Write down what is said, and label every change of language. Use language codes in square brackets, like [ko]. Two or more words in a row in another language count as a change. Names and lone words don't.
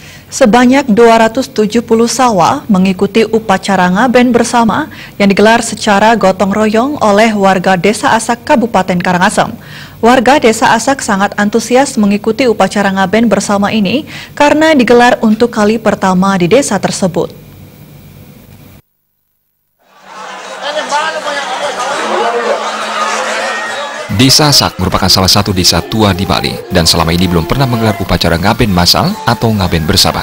[id] Sebanyak 270 sawah mengikuti upacara ngaben bersama yang digelar secara gotong royong oleh warga Desa Asak, Kabupaten Karangasem. Warga Desa Asak sangat antusias mengikuti upacara ngaben bersama ini karena digelar untuk kali pertama di desa tersebut. Desa Asak merupakan salah satu desa tua di Bali dan selama ini belum pernah menggelar upacara ngaben massal atau ngaben bersama.